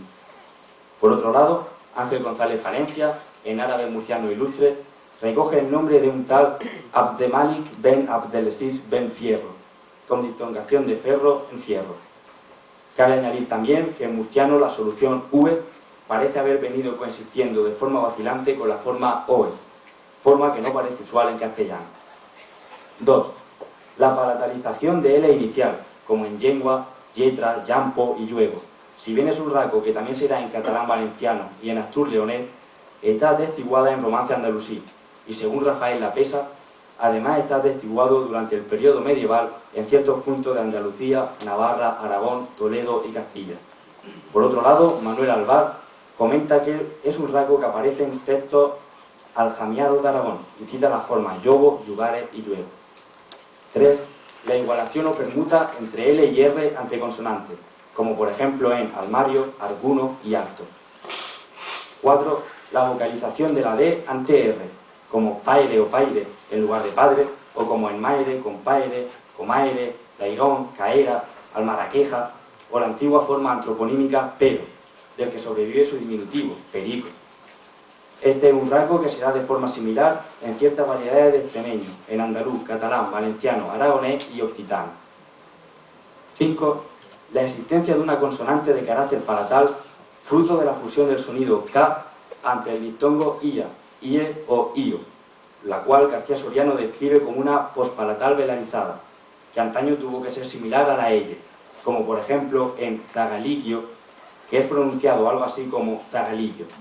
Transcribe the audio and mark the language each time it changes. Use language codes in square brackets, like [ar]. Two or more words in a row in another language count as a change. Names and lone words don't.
[es] Por otro lado, Ángel González Valencia, en Árabe Murciano Ilustre, recoge el nombre de un tal Abdelmalik ben Abdelaziz ben Fierro, con diptongación de ferro en fierro. Cabe añadir también que en murciano la solución V parece haber venido coexistiendo de forma vacilante con la forma OE, forma que no parece usual en castellano. 2. La palatalización de L inicial, como en yengua, yetra, llampo y lluego. Si bien es un rasgo que también se da en catalán valenciano y en astur leonés, está atestiguada en romance andalusí, y según Rafael Lapesa, además está atestiguado durante el periodo medieval en ciertos puntos de Andalucía, Navarra, Aragón, Toledo y Castilla. Por otro lado, Manuel Alvar comenta que es un rasgo que aparece en textos aljamiados de Aragón y cita las formas yobo, yugares y lluego. 3. La igualación o permuta entre L y R ante consonantes, como por ejemplo en almario, arguno y acto. 4. La vocalización de la D ante R, como paire o paire en lugar de padre, o como en maire, compaire, comaire, lairón, caera, almaraqueja, o la antigua forma antroponímica pero, del que sobrevive su diminutivo, perico. Este es un rasgo que se da de forma similar en ciertas variedades de extremeño, en andaluz, catalán, valenciano, aragonés y occitano. 5. La existencia de una consonante de carácter palatal, fruto de la fusión del sonido K ante el diptongo IA, IE o IO, la cual García Soriano describe como una pospalatal velarizada, que antaño tuvo que ser similar a la L, como por ejemplo en zagaliquio, que es pronunciado algo así como zagaliquio.